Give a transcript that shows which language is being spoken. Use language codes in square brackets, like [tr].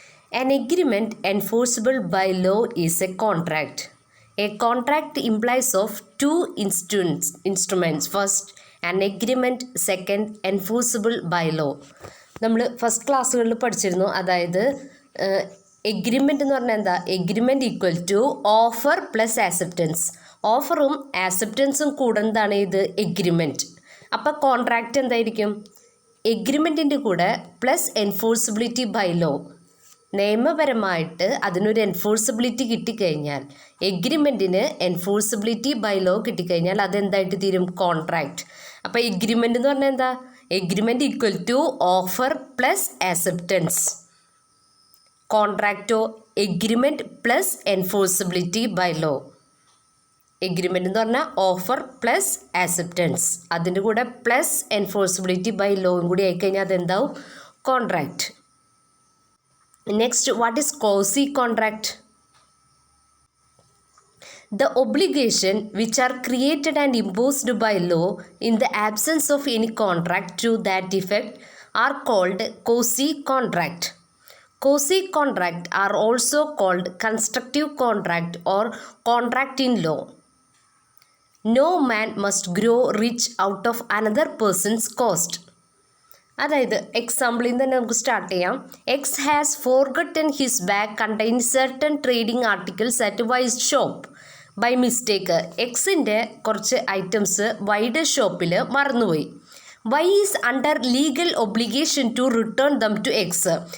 [en] An agreement enforceable by law is a contract. A contract implies of two instruments. First, an agreement. Second, enforceable by law. [ml] നമ്മൾ first ക്ലാസ്സുകളിൽ പഠിച്ചിരുന്നു. അതായത് agreement എന്ന് പറഞ്ഞാൽ എന്താ? [en] Agreement equal to offer plus acceptance. [ml] ഓഫറും ആക്സെപ്റ്റൻസും കൂടുന്നതാണ് ഇത് agreement. അപ്പോൾ കോൺട്രാക്റ്റ് എന്തായിരിക്കും? എഗ്രിമെൻറ്റിൻ്റെ കൂടെ പ്ലസ് എൻഫോഴ്സിബിലിറ്റി ബൈ ലോ. നിയമപരമായിട്ട് അതിനൊരു എൻഫോഴ്സിബിലിറ്റി കിട്ടിക്കഴിഞ്ഞാൽ, എഗ്രിമെൻറ്റിന് എൻഫോഴ്സിബിലിറ്റി ബൈ ലോ കിട്ടിക്കഴിഞ്ഞാൽ അതെന്തായിട്ട് തീരും? കോൺട്രാക്റ്റ്. അപ്പോൾ എഗ്രിമെൻ്റ് എന്ന് പറഞ്ഞാൽ എന്താ? [en] Agreement equal to offer plus acceptance. കോൺട്രാക്റ്റോ agreement plus enforceability by law. [ml] Agreement എന്ന് പറഞ്ഞാൽ ഓഫർ പ്ലസ് ആക്സെപ്റ്റൻസ്, അതിൻ്റെ കൂടെ പ്ലസ് എൻഫോഴ്സിബിലിറ്റി ബൈ ലോയും കൂടി ആയിക്കഴിഞ്ഞാൽ അതെന്താവും? Contract. [en] Next, what is quasi-contract? The obligation which are created and imposed by law in the absence of any contract to that effect are called quasi-contract. Quasi-contract are also called constructive contract or contract in law. No man must grow rich out of another person's cost. [ml] അതായത് എക്സാമ്പിളിൽ നിന്ന് തന്നെ നമുക്ക് start ചെയ്യാം. [en] X has forgotten his bag contain certain trading articles at Y's shop. [ml] By mistake എക്സിൻ്റെ കുറച്ച് items വൈയുടെ ഷോപ്പിൽ മറന്നുപോയി. [en] Y is under legal obligation to return them to X.